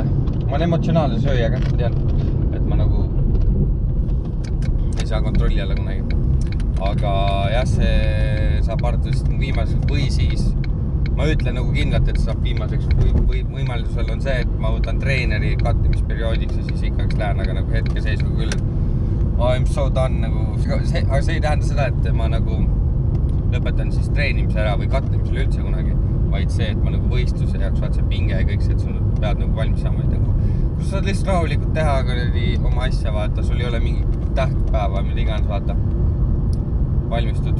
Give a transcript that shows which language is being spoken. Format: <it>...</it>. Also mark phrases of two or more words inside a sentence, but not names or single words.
<et>Ma olen emotsionaalne sööja ka, ma tean, et ma nagu ei saa kontrolli alla kunagi. Aga jah, see saab arvatavasti viimaseks või siis ma ütlen nagu kindlalt, et saab viimaseks võimalusel on see, et ma võtan treeneri kattimisperioodiks ja siis ikkaks lähen, aga nagu hetke seisku küll.</et> <en>I'm so done</en> <et>nagu, aga see ei tähenda seda, et ma nagu lõpetan siis treenimise ära või kattimisele üldse kunagi, vaid see, et ma nagu võistluse jaoks vaat see pinge ja kõik see, et sul pead nagu valmis saama. Kui sa saad lihtsalt rahulikult teha oma asja, vaata, sul ei ole mingi tähtpäeva, mida iganes, vaata, valmistud.</et>